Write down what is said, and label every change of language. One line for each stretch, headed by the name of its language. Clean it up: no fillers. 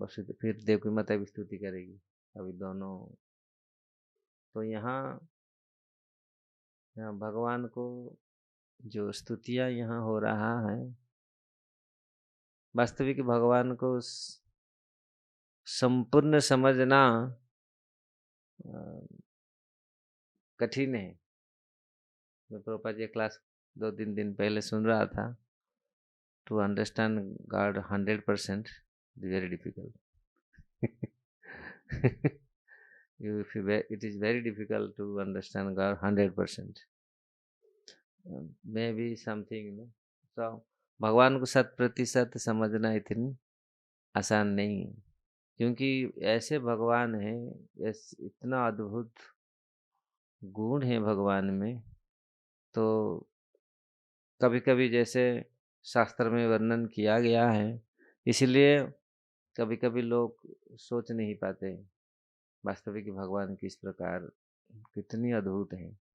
Hindi: वसुदेव फिर देवकी माता भी स्तुति करेगी, अभी दोनों। तो यहाँ भगवान को जो स्तुतियाँ यहाँ हो रहा है, वास्तविक भगवान को संपूर्ण समझना कठिन है। मैं प्रभुपाद जी क्लास 2-3 दिन पहले सुन रहा था।
English: To understand God 100% is very difficult. It is very difficult to understand God 100%. Maybe something, so
Hindi: भगवान को 100% समझना इतनी आसान नहीं है, क्योंकि ऐसे भगवान हैं, इतना अद्भुत गुण है भगवान में। तो कभी कभी जैसे शास्त्र में वर्णन किया गया है, इसलिए कभी कभी लोग सोच नहीं पाते वास्तविक भगवान किस प्रकार, कितनी अद्भुत है।